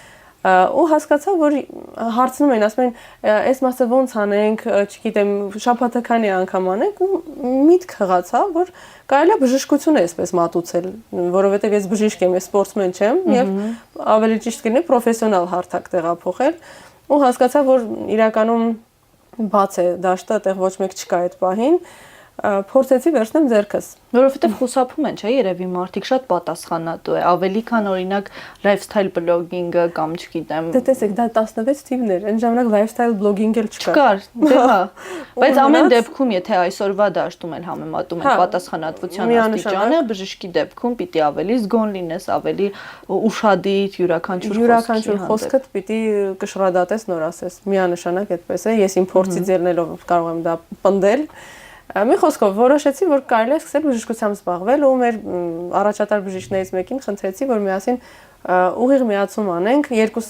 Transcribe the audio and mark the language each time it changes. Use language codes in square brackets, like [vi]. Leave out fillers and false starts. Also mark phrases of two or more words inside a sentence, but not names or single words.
[hy] Ու հասկացա, որ հարցնում էին, ասում էին, այս մասը ոնց անենք, չգիտեմ, շաբաթականի անգամ անենք ու միտք հղացա, որ կարելի է բժշկությունը այսպես մատուցել, որովհետև ես բժիշկ եմ, ես սպորտսմեն չեմ եւ ավելի ճիշտ կլինի պրոֆեսիոնալ հարթակ տեղափոխել ու հասկացա, որ իրականում բաց է դաշտը, այդտեղ ոչ մեկ չկա այդ պահին, փորձեցի վերցնեմ ձեռքս, որովհետև խուսափում են, չէ, երևի մարդիկ շատ պատասխանատու է, ավելի քան օրինակ [en] lifestyle blogging- [hy] ը կամ չգիտեմ։ Դե տեսեք, դա 16 թիվներ, այն ժամանակ [en] lifestyle blogging [hy] էլ չկար։ Դե հա, բայց ամեն դեպքում, եթե այսօրվա դաշտում էլ համեմատում են պատասխանատվության աստիճանը, բժշկի դեպքում պիտի ավելի զգոն լինես, ավելի ուշադիր, յուրաքանչյուր խոսքդ պիտի կշռադատես, նոր ասես։ Միանշանակ այդպես է, ես իմ փորձից ելնելով կարող եմ դա պնդել։ Մի խոսքով որոշեցի, որ կարելի է սկսել բժշկությամբ զբաղվել ու մեր առաջատար բժիշկներից մեկին խնդրեցի, որ միասին ուղիղ միացում անենք, երկուսս